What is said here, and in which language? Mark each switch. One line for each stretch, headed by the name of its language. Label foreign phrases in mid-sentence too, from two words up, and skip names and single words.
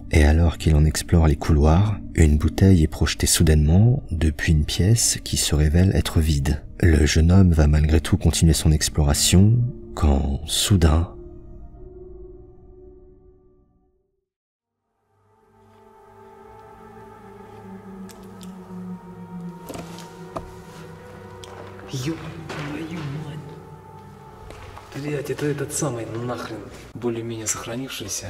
French: Et alors qu'il en explore les couloirs, une bouteille est projetée soudainement depuis une pièce qui se révèle être vide. Le jeune homme va malgré tout continuer son exploration quand, soudain,
Russian: Блять, это этот самый нахрен более-менее сохранившийся.